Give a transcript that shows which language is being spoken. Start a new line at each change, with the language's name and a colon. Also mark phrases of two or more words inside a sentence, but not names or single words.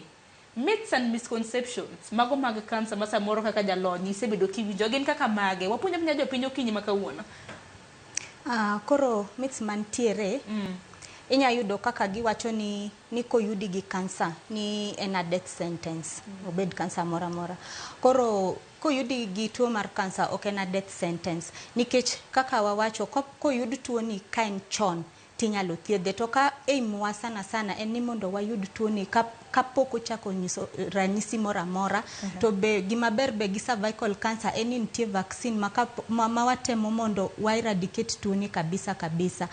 English: Myths and misconceptions
Luo (Kenya and Tanzania): mago mag kansa ma samoro kaka jalony isebedo kiwinjo gin kaka mage. Wapuonjo puonja jopiny okinyi ma kawuono. Koro myths mantiere inya yudo kaka giwacho ni koyudi gi kansa ni en
English: a death sentence,
Luo (Kenya and Tanzania): obed kansa mora mora. Koro koyudi gi tuo mar kansa ok en
English: a death sentence,
Luo (Kenya and Tanzania): nikech kaka wawacho koyud tuo ni ka en chon tinyalo thiedhe. To ka aimwa sana sana en ni mondo wayud tuo ni kapok ochako nyiso ranyisi mora mora. To be gima ber be gi
English: cervical cancer
Luo (Kenya and Tanzania): en ni nitie vaccine ma watemo mondo wa eradicate tuo ni kabisa kabisa.